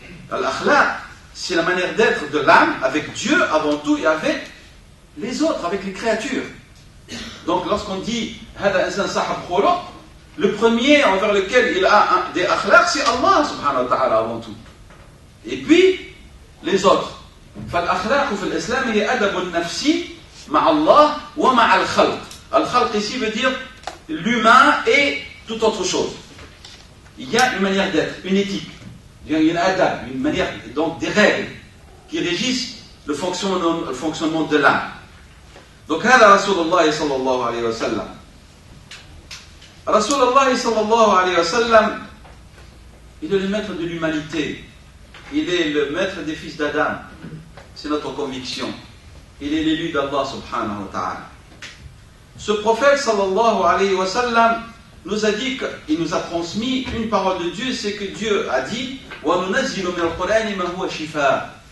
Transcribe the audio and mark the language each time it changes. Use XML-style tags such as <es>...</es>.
<fr>L'akhlaq, c'est la manière d'être de l'âme avec Dieu avant tout et avec les autres, avec les créatures. Donc lorsqu'on dit</fr> <ar>hada insan sahab khuluq,</ar> <fr>le premier envers lequel il a des akhlaq, c'est Allah subhanahu wa ta'ala avant tout. Et puis les autres.</fr> <ar>فالأخلاق في الإسلام هي أدب النفسي مع الله ومع الخلق.</ar> <fr>الخلق ici veut dire l'humain et toute autre chose. Il y a une manière d'être, une éthique, il y a une adab, une manière, donc des règles qui régissent le fonctionnement de l'âme.</fr> <ar>Donc هذا رسول الله صلى الله عليه وسلم. رسول الله صلى الله عليه وسلم,</ar> <fr>il est le maître de l'humanité. Il est le maître des fils d'Adam. C'est notre conviction. Il est l'élu d'Allah subhanahu wa ta'ala. Ce prophète sallallahu alayhi wa sallam nous a dit qu'il nous a transmis une parole de Dieu, c'est que Dieu a dit</fr> <ar>وَنُنَزِّلُ مِنَ الْقُرْآنِ مَا هُوَ شِفَاءٌ.</ar>